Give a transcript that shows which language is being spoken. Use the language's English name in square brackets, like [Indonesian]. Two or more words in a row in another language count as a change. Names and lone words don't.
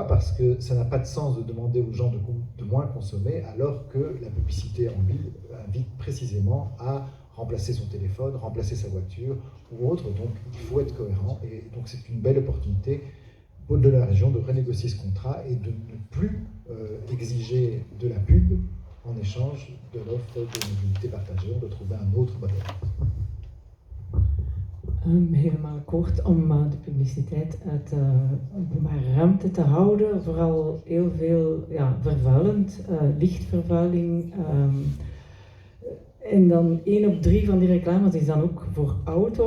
[French] Parce que ça n'a pas de sens de demander aux gens de moins consommer, alors que la publicité en ville invite précisément à remplacer son téléphone, remplacer sa voiture ou autre. Donc, il faut être cohérent, et donc c'est une belle opportunité de la région de renégocier ce contrat et de ne plus exiger de la pub en échange de l'offre de mobilité partagée. On doit trouver un autre modèle. [Dutch] Helemaal kort om de publiciteit uit openbare ruimte te houden. Vooral heel veel vervuilend, lichtvervuiling. En dan 1 op 3 van die reclames is dan ook voor auto's.